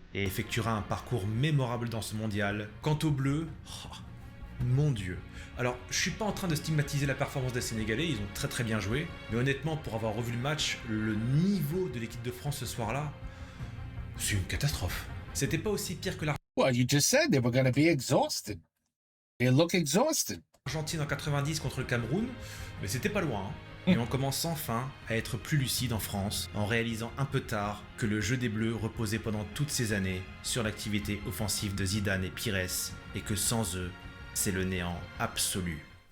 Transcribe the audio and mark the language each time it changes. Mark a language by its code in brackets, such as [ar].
[fr] et effectuera un parcours mémorable dans ce mondial. Quant aux Bleus, mon Dieu. Alors, je suis pas en train de stigmatiser la performance des Sénégalais, ils ont très très bien joué, mais honnêtement, pour avoir revu le match, le niveau de l'équipe de France ce soir-là, c'est une catastrophe. C'était pas aussi pire que [en] Well, you just said they were going to be exhausted. They look exhausted. [fr] l'Argentine en 90 contre le Cameroun, mais c'était pas loin. Et on commence enfin à être plus lucide en France, en réalisant un peu tard que le jeu des Bleus reposait pendant toutes ces années sur l'activité offensive de Zidane et Pires, et que sans eux, c'est le néant absolu.